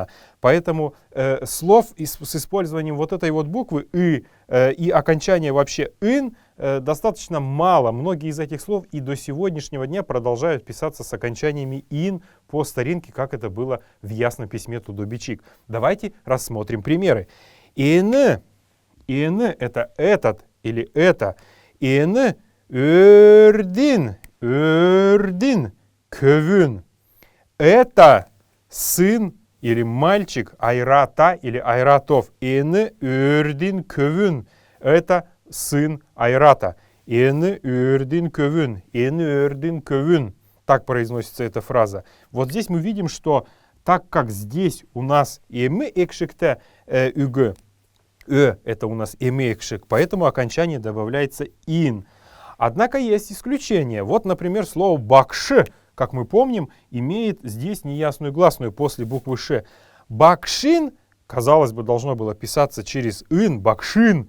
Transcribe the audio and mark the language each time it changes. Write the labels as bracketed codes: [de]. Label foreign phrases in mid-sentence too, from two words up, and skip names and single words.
[ru] Поэтому слов с использованием вот этой вот буквы и окончания вообще «ин» достаточно мало. Многие из этих слов и до сегодняшнего дня продолжают писаться с окончаниями «ин» по старинке, как это было в ясном письме Тудо-Бичик. Давайте рассмотрим примеры. «Ин» это этот или это. [xal] «Ин» «өрдин» «көвүн». [ru] Это сын или мальчик Айрата или Айратов. [xal] «Ин» «өрдин» «көвүн». [ru] Это сын Айрата. [xal] «Ин» «өрдин» «көвүн». «Ин» «өрдин» «көвүн». [ru] Так произносится эта фраза. Вот здесь мы видим, что так как здесь у нас [xal] «эмы экшикте үг», [ru] это у нас «эмекшик», поэтому окончание добавляется «ин». Однако есть исключения. Вот, например, слово «бакши», как мы помним, имеет здесь неясную гласную после буквы «ш». «Бакшин», казалось бы, должно было писаться через «ин», «бакшин».